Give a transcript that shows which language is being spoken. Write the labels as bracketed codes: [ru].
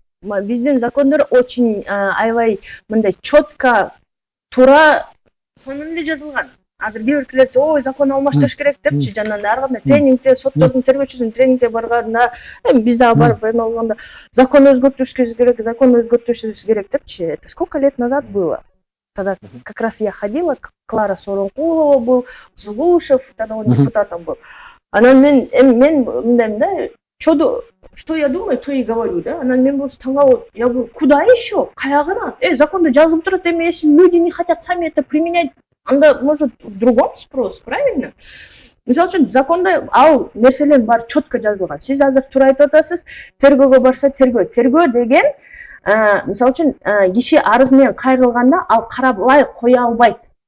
[ky] Биздин закондор очень аябай мындай четко, туура сонун эле жазылган. Азыр кээ биркилер ой, закон алмаштырыш керек депчи, жана ар кандай тренингде, соттордун тергөөчүсүнүн тренингде барганда, биз дагы барып эме болгондо закон өзгөртүшүбүз керек, закон өзгөртүшүбүз керек депчи. [ru] Это сколько лет назад было? Тогда как раз я ходила, Клара Соронкулова был, Зулушев, тогда он депутатом был. [ky] Анан мен мындай, [ru] что я думаю, то и говорю, да? [ky] Анан мен болсо таң [ru] я говорю, куда еще? [ky] Каягына? Законда жазылып турат эми, [ru] если люди не хотят сами это применять, анда может в другом спрос, правильно? [ky] Мисалы үчүн законда ал нерселер бар четко жазылган. Сиз азыр туура айтып атасыз, тергөөгө барса тергөө деген мисалы үчүн киши арыз менен кайрылганда ал карабай кое албайт.